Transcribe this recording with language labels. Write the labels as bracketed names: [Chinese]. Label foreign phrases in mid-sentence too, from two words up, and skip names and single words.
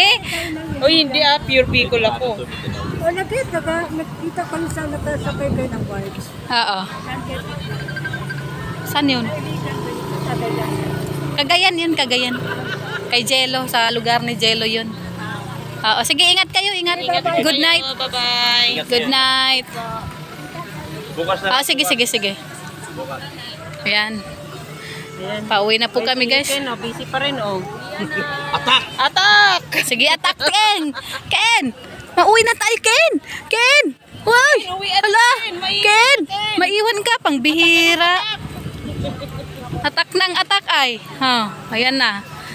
[Filipino] Uy, hindi pure Bicol ako. O nakita kami sa nakasakay kayo ng bike. Oo. Saan yun? Cagayan yun, Cagayan. Kay Jello, sa lugar ni Jello yun. Oo, sige, ingat kayo, ingat. [English] Good night. Bye-bye. Good night. [Filipino] Bukas na. Sige, sige, sige. Ayan. Pauwi na po kami, guys. Ken, busy pa rin, oh. Atak! Atak! Sige, attack, Ken! Ken! Mauwi na tayo, Ken! Ken! Uy! Hala! Ken! Maiwan ka, pang bihira. Attack ng attack ay. Ayan na.